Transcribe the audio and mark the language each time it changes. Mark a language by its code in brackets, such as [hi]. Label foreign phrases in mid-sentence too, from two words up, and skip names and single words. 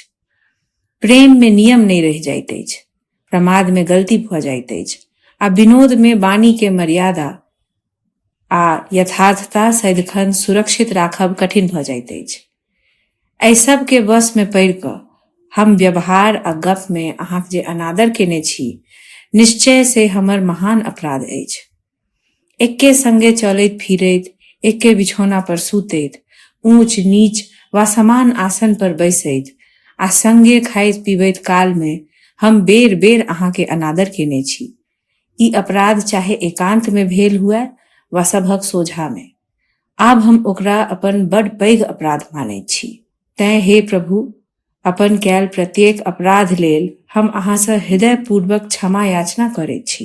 [mai] प्रेम में नियम नहीं रहि जाइत अछि, प्रमाद में गलती भऽ जाइत अछि, आ विनोद में वाणी के मर्यादा आ यथार्थता सदिखन सुरक्षित राखब कठिन भऽ जाइत अछि। एहि सब के वश में पड़ि कऽ हम व्यवहार आ गप में अहाँक जे अनादर केने छी, निश्चय से हमर महान अपराध अछि। एके संगे चलैत फिरैत, एके बिछौना पर सुतैत, ऊंच नीच वा समान आसन पर बैसैत आ संगे खाइत पीबैत काल में हम बेर बेर अहाँ के अनादर केने छी। ई अपराध चाहे एकांत में भेल हुए वा सभक सोझा में, आब हम ओकरा अपन बड़ पैघ अपराध मानैत छी। तैं हे प्रभु, अपन कैल प्रत्येक अपराध लेल हम अहाँ सँ हृदय पूर्वक क्षमा याचना करैत छी।